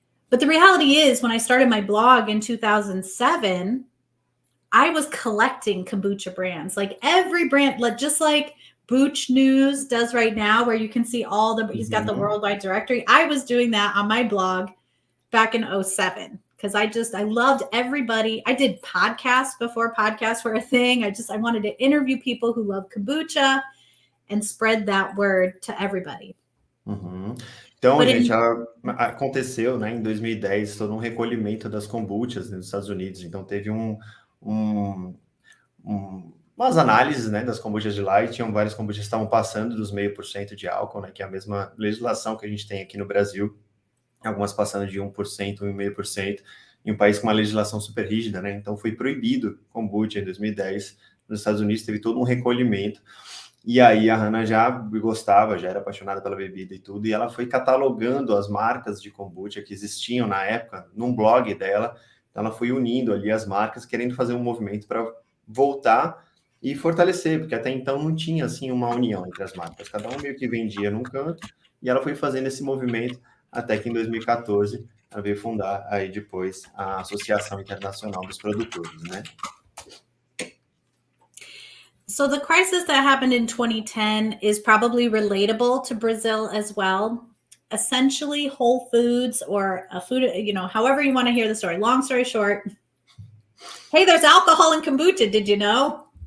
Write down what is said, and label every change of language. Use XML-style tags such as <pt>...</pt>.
<en>But the reality is, when I started my blog in 2007, I was collecting kombucha brands, like every brand, like just like Booch News does right now, where you can see all the, he's got the worldwide directory. I was doing that on my blog back in 2007 because I loved everybody. I did podcasts before podcasts were a thing. I wanted to interview people who love kombucha and spread that word to everybody.</en> <pt>Então, gente, aconteceu, né, em 2010, todo um recolhimento das kombuchas nos Estados Unidos. Então, teve umas análises, né, das kombuchas de lá, e tinham várias kombuchas que estavam passando dos 0,5% de álcool, né, que é a mesma legislação que a gente tem aqui no Brasil. Algumas passando de 1%, 1,5%, em um país com uma legislação super rígida, né? Então, foi proibido kombucha em 2010. Nos Estados Unidos, teve todo um recolhimento. E aí, a Hannah já gostava, já era apaixonada pela bebida e tudo, e ela foi catalogando as marcas de kombucha que existiam na época, num blog dela. Então, ela foi unindo ali as marcas, querendo fazer um movimento para voltar e fortalecer, porque até então não tinha, assim, uma união entre as marcas. Cada um meio que vendia num canto, e ela foi fazendo esse movimento até que em 2014 ela veio fundar aí depois a Associação Internacional dos Produtores, né?</pt> <en>So the crisis that happened in 2010 is probably relatable to Brazil as well. Essentially, Whole Foods or a food, however you want to hear the story. Long story short, hey, there's alcohol in kombucha, did you know?</en>